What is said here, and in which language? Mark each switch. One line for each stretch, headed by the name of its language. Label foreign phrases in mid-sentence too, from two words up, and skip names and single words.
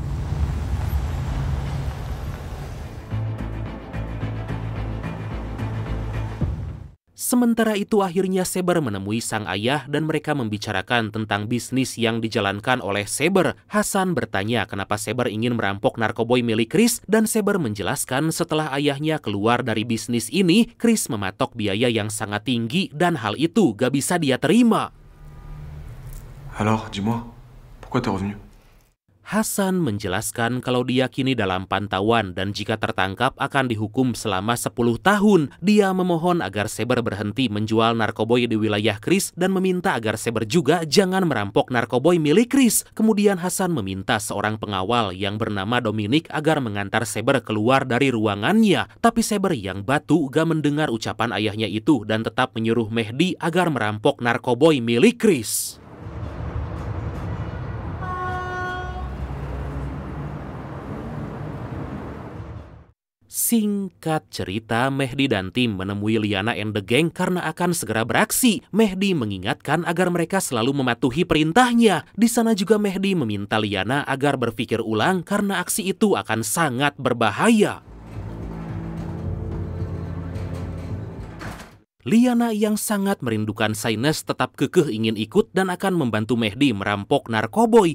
Indonesian: Sementara itu akhirnya Saber menemui sang ayah dan mereka membicarakan tentang bisnis yang dijalankan oleh Saber. Hasan bertanya kenapa Saber ingin merampok narkoboy milik Chris dan Saber menjelaskan setelah ayahnya keluar dari bisnis ini, Chris mematok biaya yang sangat tinggi dan hal itu gak bisa dia terima.
French: Alors, dis-moi, pourquoi t'es revenu?
Indonesian: Hasan menjelaskan kalau dia kini dalam pantauan dan jika tertangkap akan dihukum selama 10 tahun. Dia memohon agar Saber berhenti menjual narkoboy di wilayah Chris dan meminta agar Saber juga jangan merampok narkoboy milik Chris. Kemudian Hasan meminta seorang pengawal yang bernama Dominic agar mengantar Saber keluar dari ruangannya. Tapi Saber yang batu gak mendengar ucapan ayahnya itu dan tetap menyuruh Mehdi agar merampok narkoboy milik Chris. Singkat cerita, Mehdi dan tim menemui Liana and the Gang karena akan segera beraksi. Mehdi mengingatkan agar mereka selalu mematuhi perintahnya. Di sana juga Mehdi meminta Liana agar berpikir ulang karena aksi itu akan sangat berbahaya. Liana yang sangat merindukan Saines tetap kekeh ingin ikut dan akan membantu Mehdi merampok narkoboy.